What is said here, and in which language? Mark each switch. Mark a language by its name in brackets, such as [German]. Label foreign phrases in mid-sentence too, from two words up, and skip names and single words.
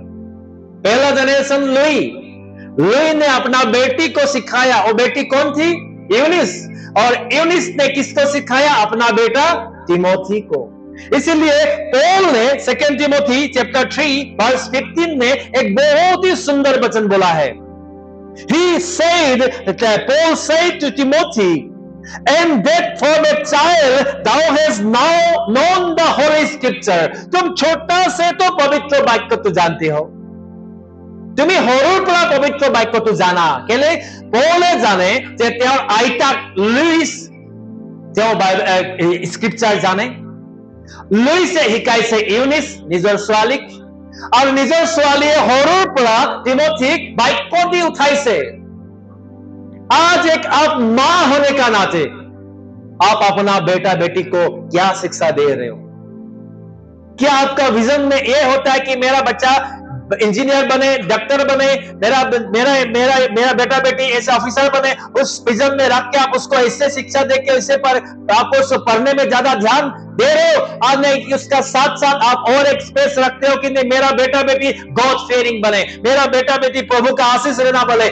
[Hindi] पहला जनरेशन लुई ने अपना बेटी को सिखाया, वो बेटी कौन थी? यूनिस। और यूनिस ने किसको सिखाया? अपना बेटा तिमोथी को। इसलिए पौल ने 2 टिमोथी चैप्टर 3 वर्स 15 में एक बहुत ही सुंदर वचन बोला है। [English] He said, Paul said to Timothy, and that for the child thou hast now known the holy scripture. [Hindi] तुम छोटा से तो पवित्र वाक्य तो जानते हो, तुम्हें [Assamese] সৰুৰ পৰা পবিত্ৰ বাক্য তো জানা। কেলে? পৌলে জানে যে তেওঁৰ আইতাক লুইস তেওঁ স্ক্ৰিপচাৰ জানে। লুইসে শিকাইছে ইউনিস নিজৰ ছোৱালীক, और निजर ছোৱালীয়ে সৰুৰ পৰা तिमोथीक বাক্য দি উঠাইছে। [Hindi] आज एक आप मां होने का नाते आप अपना बेटा बेटी को क्या शिक्षा दे रहे हो? क्या आपका विजन में यह होता है कि मेरा बच्चा इंजीनियर बने, डॉक्टर बने, मेरा मेरा मेरा मेरा बेटा बेटी ऐसे ऑफिसर बने, उस विजन में रख के आप उसको ऐसे शिक्षा दे के ऐसे पर आपको उसको पढ़ने में ज्यादा ध्यान दे रहे हो, और नहीं उसका साथ साथ आप और एक स्पेस रखते हो कि नहीं मेरा बेटा बेटी [English] God fearing [Hindi] बने, मेरा बेटा बेटी प्रभु का आशीष लेना बने।